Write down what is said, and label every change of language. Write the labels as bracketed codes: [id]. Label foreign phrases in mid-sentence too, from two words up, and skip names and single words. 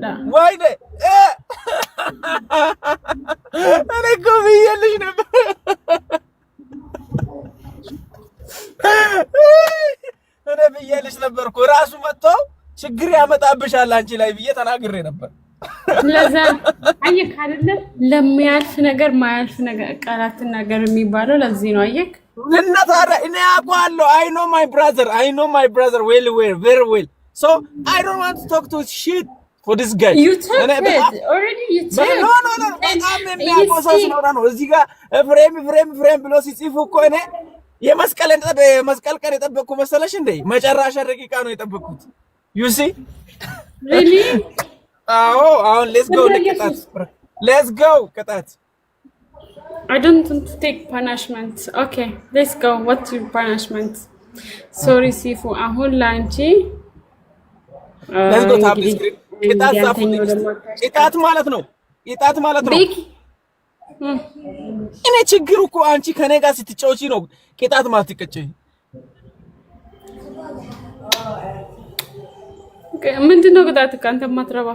[am] ወይኔ እኔ እኮ ብዬልሽ ነበር እኮ ራሱ መጥቶ ችግር ያመጣብሻል አንቺ ላይ ብዬ ተናግሬ ነበር ለዛ አየክ አይደለ ለሚያልፍ ነገር ማያልፍ ነገር ቃላት ነገር የሚባለው ለዚህ ነው አየክ እና ታዲያ እኔ አውቃለሁ [en] I know my brother very well so I don't want to talk to shit for this guy you took it already you took [am] no በጣም የሚያቆሳስ ነው እዚህ ጋር ፍሬም ብሎ ሲጽፉ እኮ እኔ የመስቀል ቀን የጠበቅኩ መሰለሽ እንዴ መጨረሻ ደቂቃ ነው የጠበቅኩት [en] you see really [am] አሁን [en] let's go [am] ቅጣት [en] I don't want to take punishment okay let's go what's your punishment sorry [am] ሲፉ አሁን ላንቺ [en] let's go tap the screen [am] ቅጣት ማለት ነው እኔ ችግሩ እኮ አንቺ ከኔ ጋር ስትጫወቺ ነው ቅጣት ማለት ትቀጨኝ ምንድነው ቅጣት ካንተ ማትረባ